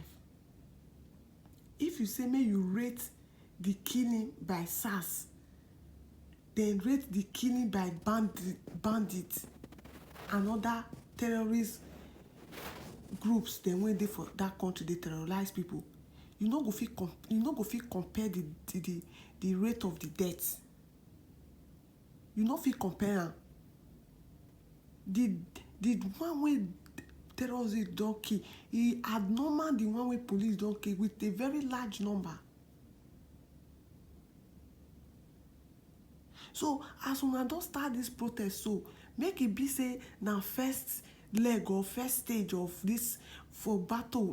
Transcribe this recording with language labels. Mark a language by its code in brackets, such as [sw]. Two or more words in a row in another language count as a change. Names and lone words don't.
[pcm] If you say may you rate the killing by SARS, then rate the killing by bandits and other terrorist groups, then when they for that country they terrorize people, you no go fit compare the rate of the deaths. You no fit compare am. The one wey terrorists don kill, e abnormal the one wey police don kill with a very large number. So as una don start this protest, so make it be say na first leg or first stage of this for battle.